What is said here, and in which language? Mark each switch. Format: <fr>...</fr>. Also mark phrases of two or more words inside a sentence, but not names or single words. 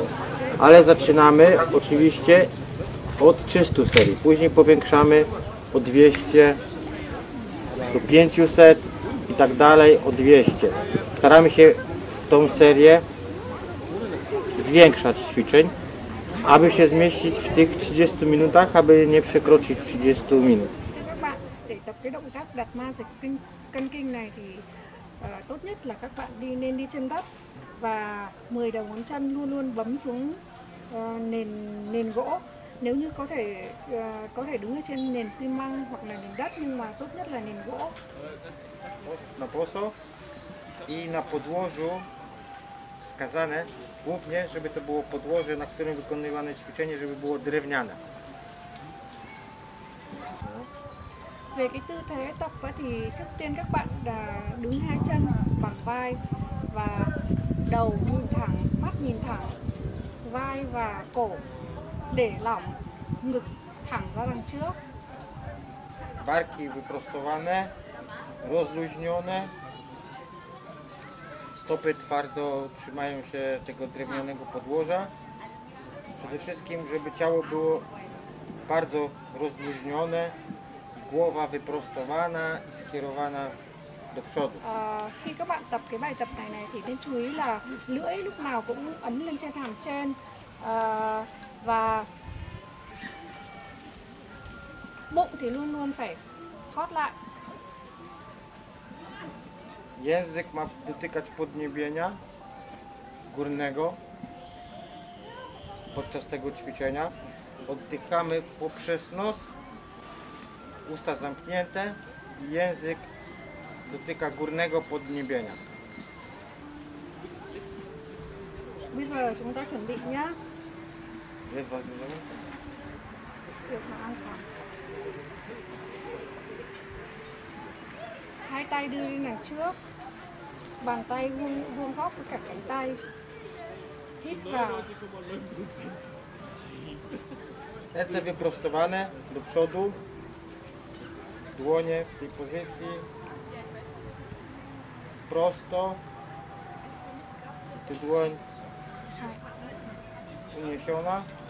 <pl>Ale zaczynamy oczywiście od 300 serii, później powiększamy o 200 do 500 i tak dalej, o 200. Staramy się tą serię zwiększać ćwiczeń, aby się zmieścić w tych 30 minutach, aby nie przekroczyć 30 minut.</pl> <vi>Các bạn để tập cái động tác Đạt Ma Dịch Cân Kinh này thì tốt nhất là các bạn nên đi chân đất và 10 đầu ngón chân luôn luôn bấm xuống nền gỗ. Nếu như có thể đứng ở trên nền xi măng hoặc là nền đất, nhưng mà tốt nhất là nền gỗ.</vi> <pl>Na boso i na podłożu wskazane głównie, żeby to było podłoże, na którym wykonywane ćwiczenie, żeby było drewniane.</pl> <vi>Về cái tư thế tập thì trước tiên các bạn đứng hai chân bằng vai và đầu nhìn thẳng, mắt nhìn thẳng, vai và cổ để lỏng, ngực thẳng ra đằng trước.</vi> <pl>Barki wyprostowane, rozluźnione, stopy twardo trzymają się tego drewnianego podłoża. Przede wszystkim, żeby ciało było bardzo rozluźnione, głowa wyprostowana i skierowana do przodu.</pl> <vi>Khi các bạn tập cái bài tập này thì nên chú ý là lưỡi lúc nào cũng ấn lên trên hàm trên, và bụng thì luôn luôn phải hót lại.</vi> <pl>Język ma dotykać podniebienia górnego podczas tego ćwiczenia. Oddychamy poprzez nos, usta zamknięte i język dotyka górnego podniebienia.</pl> <vi>Bây giờ chúng ta chuẩn bị nhá.</vi> <pl>Jest was dużo?</pl> <vi>Diệp Hạ An Phẳng. Hai tay đưa lên đằng trước, bàn tay vuông góc với cả cánh tay. Hít vào.</vi> <pl>Ręce wyprostowane do przodu, dłonie w tej pozycji, prosto, tu dłoń uniesiona.</pl>